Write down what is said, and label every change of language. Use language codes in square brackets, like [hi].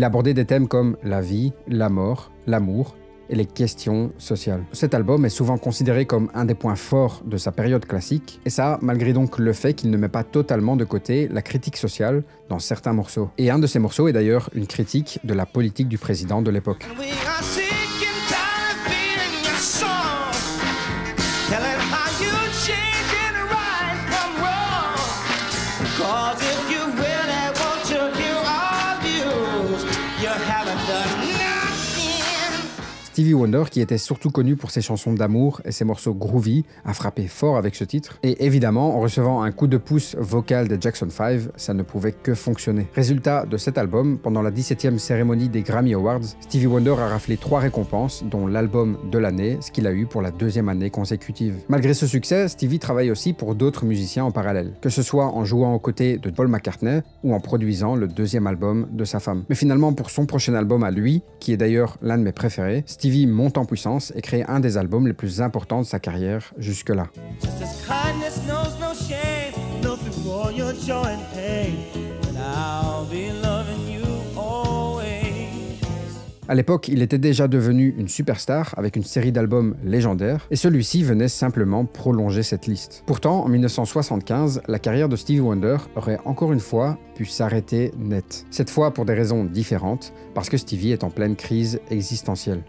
[fr] Il a abordé des thèmes comme la vie, la mort, l'amour et les questions sociales. Cet album est souvent considéré comme un des points forts de sa période classique, et ça malgré donc le fait qu'il ne met pas totalement de côté la critique sociale dans certains morceaux. Et un de ces morceaux est d'ailleurs une critique de la politique du président de l'époque. [en] We are sick and tired of being your song, telling how you change and right from wrong. 'Cause if you really want to hear our views, you haven't done nothing. [fr] Stevie Wonder, qui était surtout connu pour ses chansons d'amour et ses morceaux groovy, a frappé fort avec ce titre. Et évidemment, en recevant un coup de pouce vocal des Jackson 5, ça ne pouvait que fonctionner. Résultat de cet album, pendant la 17e cérémonie des Grammy Awards, Stevie Wonder a raflé 3 récompenses, dont l'album de l'année, ce qu'il a eu pour la 2e année consécutive. Malgré ce succès, Stevie travaille aussi pour d'autres musiciens en parallèle, que ce soit en jouant aux côtés de Paul McCartney ou en produisant le 2e album de sa femme. Mais finalement, pour son prochain album à lui, qui est d'ailleurs l'un de mes préférés, Stevie monte en puissance et crée un des albums les plus importants de sa carrière jusque-là. [en] Just as kindness knows no shame, knows before your joy and pain, and I'll be loving you always. [fr] À l'époque, il était déjà devenu une superstar avec une série d'albums légendaires, et celui-ci venait simplement prolonger cette liste. Pourtant, en 1975, la carrière de Stevie Wonder aurait encore une fois pu s'arrêter net. Cette fois pour des raisons différentes, parce que Stevie est en pleine crise existentielle.